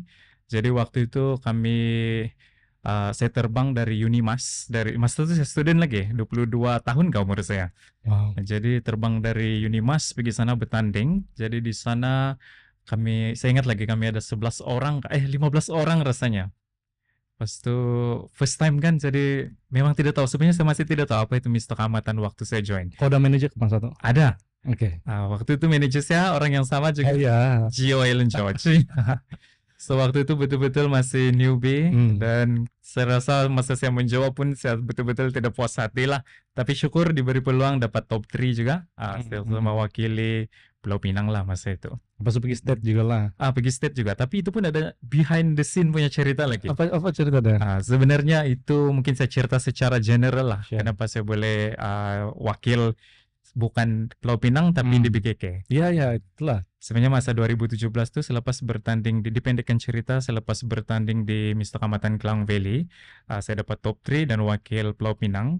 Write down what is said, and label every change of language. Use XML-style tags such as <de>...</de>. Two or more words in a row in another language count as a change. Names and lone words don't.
<ms>Jadi waktu itu saya terbang dari Unimas, Mas itu saya student lagi, 22 tahun umur saya. Jadi terbang dari Unimas pergi sana bertanding. Jadi di sana saya ingat lagi kami ada 15 orang rasanya. Pas itu</ms> <en>first time</en> <ms>kan, jadi memang tidak tahu. Sebenarnya saya masih tidak tahu apa itu Mr. Kamatan waktu saya join. Kau ada manajer Mas Sato? Ada. Oke. Waktu itu manajer saya orang yang sama juga. Iya. Gio Ellen George. So waktu itu betul-betul masih newbie dan saya rasa masa saya menjawab pun saya betul-betul tidak puas hati lah. Tapi syukur diberi peluang dapat top 3 juga. Saya mewakili Pulau Pinang lah masa itu. Pas pergi state juga lah. Pergi state juga. Tapi itu pun ada</ms> <en>behind the scene</en> <ms>punya cerita lagi. Apa cerita dah? Sebenarnya itu mungkin saya cerita secara general lah. Kenapa saya boleh wakil bukan Pulau Pinang tapi di BKK. Iya, itulah. Sebenarnya masa 2017 tuh selepas bertanding dipendekkan cerita, selepas bertanding di Mister Kamatan Klang Valley, saya dapat top 3 dan wakil Pulau Pinang.</ms>